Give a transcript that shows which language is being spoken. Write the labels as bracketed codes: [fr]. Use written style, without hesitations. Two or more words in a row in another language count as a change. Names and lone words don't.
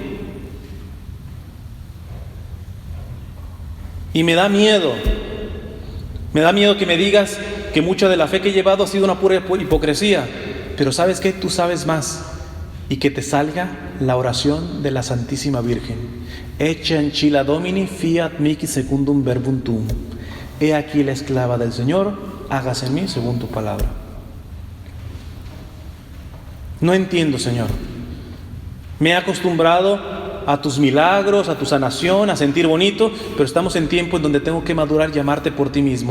[es] Y me da miedo que me digas que mucha de la fe que he llevado ha sido una pura hipocresía. Pero ¿sabes qué? Tú sabes más. Y que te salga la oración de la Santísima Virgen. [la] Ecce ancilla Domini fiat mihi secundum verbum tuum. [es] He aquí la esclava del Señor, hágase en mí según tu palabra. No entiendo, Señor. Me he acostumbrado a tus milagros, a tu sanación, a sentir bonito, pero estamos en tiempo en donde tengo que madurar y amarte por ti mismo.